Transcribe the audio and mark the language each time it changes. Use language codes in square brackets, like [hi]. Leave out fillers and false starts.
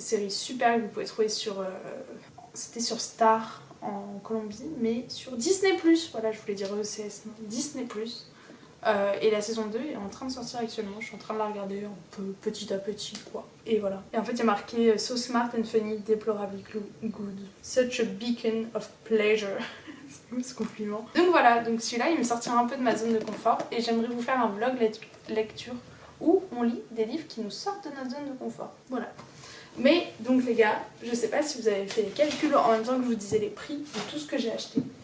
[fr] Série super que vous pouvez trouver sur. C'était sur Star en Colombie, mais sur Disney+. Voilà, je voulais dire ECS, non, Disney+. Et la saison 2 est en train de sortir actuellement, je suis en train de la regarder un peu petit à petit quoi. Et voilà. Et en fait il y a marqué [en] So smart and funny, deplorably good. Such a beacon of pleasure. [fr] C'est beau ce compliment. Donc voilà, donc celui-là il me sortira un peu de ma zone de confort et j'aimerais vous faire un vlog lecture où on lit des livres qui nous sortent de notre zone de confort. Voilà. Mais donc les gars, je sais pas si vous avez fait les calculs en même temps que je vous disais les prix de tout ce que j'ai acheté.